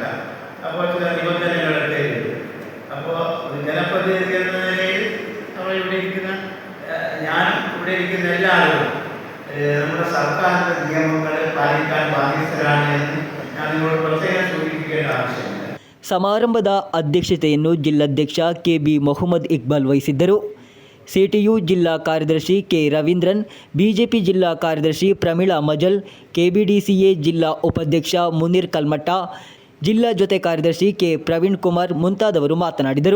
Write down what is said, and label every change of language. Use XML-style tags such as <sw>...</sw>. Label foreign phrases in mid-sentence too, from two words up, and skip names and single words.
<ml>അപ്പോൾ ചില നിബന്ധനകളൊക്കെ ഉണ്ട്. അപ്പോൾ ജനപ്രതിനിധി എന്ന നിലയിൽ നമ്മളിവിടെ ഇരിക്കുന്ന ഞാനും ഇവിടെ ഇരിക്കുന്ന എല്ലാ ആളുകളും നമ്മുടെ സർക്കാരിൻ്റെ നിയമങ്ങൾ പാലിക്കാൻ ബാധ്യസ്ഥരാണ് എന്ന് ഞാൻ നിങ്ങളോട് പ്രത്യേകം സൂചിപ്പിക്കേണ്ട ആവശ്യമില്ല.</ml> <kn>ಸಮಾರಂಭದ ಅಧ್ಯಕ್ಷತೆಯನ್ನು ಜಿಲ್ಲಾಧ್ಯಕ್ಷ ಕೆಬಿ ಮೊಹಮ್ಮದ್ ಇಕ್ಬಾಲ್ ವಹಿಸಿದ್ದರು. ಸಿಟಿಯು ಜಿಲ್ಲಾ ಕಾರ್ಯದರ್ಶಿ ಕೆ ರವೀಂದ್ರನ್, ಬಿಜೆಪಿ ಜಿಲ್ಲಾ ಕಾರ್ಯದರ್ಶಿ ಪ್ರಮೀಳಾ ಮಜಲ್, ಕೆಬಿಡಿಸಿಎ ಜಿಲ್ಲಾ ಉಪಾಧ್ಯಕ್ಷ ಮುನೀರ್ ಕಲ್ಮಟ್ಟ, ಜಿಲ್ಲಾ ಜೊತೆ ಕಾರ್ಯದರ್ಶಿ ಕೆ ಪ್ರವೀಣ್ ಕುಮಾರ್ ಮುಂತಾದವರು ಮಾತನಾಡಿದರು.</kn>